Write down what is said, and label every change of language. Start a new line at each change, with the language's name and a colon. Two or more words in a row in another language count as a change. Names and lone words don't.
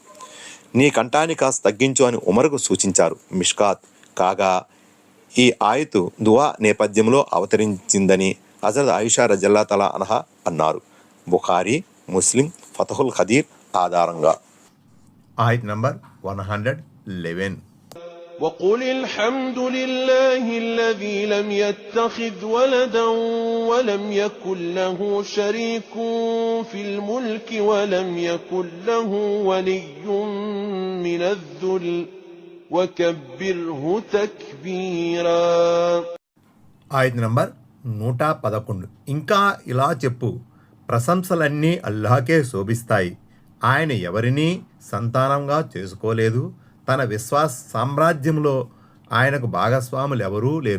Telugu: నీ కంఠాన్ని కాస్త తగ్గించు అని ఉమర్కు సూచించారు. మిష్కాత్. కాగా ఈ ఆయతు దువా నేపథ్యంలో అవతరించిందని హజరత్ ఆయిషా
Arabic: رضي الله تعالى عنها
Telugu: అన్నారు. బుఖారీ, ముస్లిం, ఫతహుల్ ఖదీర్ ఆధారంగా. ఆయత్ నంబర్ 111. وقل الحمد لله الذي لم يتخذ ولدا ولم يكن له شريك في الملك ولم يكن له ولي من الذل وكبره تكبيرا. ఆయత్ నంబర్ 111. ఇంకా ఇలా చెప్పు, ప్రశంసలన్నీ అల్లాహకే శోభిస్తాయి. ఆయన ఎవరినీ సంతానంగా చేసుకోలేదు. తన విశ్వాస సామ్రాజ్యంలో ఆయనకు భాగస్వాములు ఎవరూ లేరు.